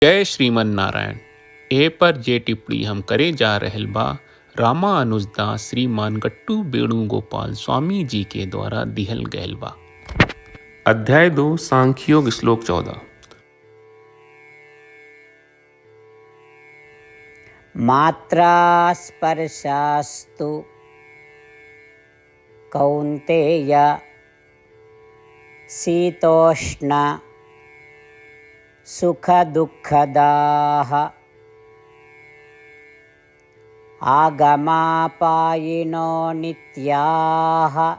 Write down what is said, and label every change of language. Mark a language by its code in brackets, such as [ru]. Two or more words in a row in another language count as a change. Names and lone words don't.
[bho] जय श्रीमन नारायण। ए पर जे टिप्पणी हम करे जा रहल बा रामानुजदास श्रीमान गट्टू वेणुगोपाल स्वामी जी के द्वारा दिहल गयल बा। अध्याय 2 सांख्योग श्लोक 14। [sa] मात्रा स्पर्शास्तु कौन्तेय शीतोष्ण सुखदुःखदाः आगमापायिनो नित्याः